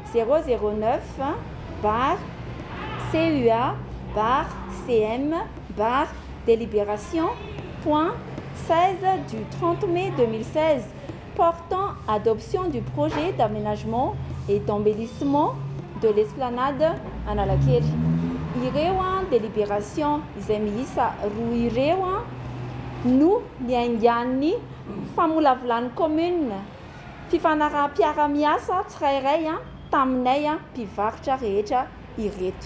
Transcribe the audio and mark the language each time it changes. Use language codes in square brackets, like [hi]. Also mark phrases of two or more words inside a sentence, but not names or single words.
[fr] 009-CEA-CM-délibération.16 du 30 mai 2016 portant adoption du projet d'aménagement et d'embellissement de l'esplanade Analakely. [mg] Ireo délibération izay miisa roa ireo no niaingan'ny famolavolany commune fifanaraha-piara-miasa tsirairay taminay mpivarotra rehetra ireto.